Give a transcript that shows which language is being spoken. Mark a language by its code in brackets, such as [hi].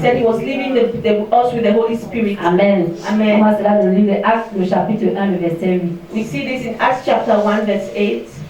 [en] said He was leaving us with the Holy Spirit. Amen. Amen. [fr] Moi, c'est là dans le livre Actes, le chapitre 1, le verset 8. [en] We see this in Acts chapter 1 verse 8.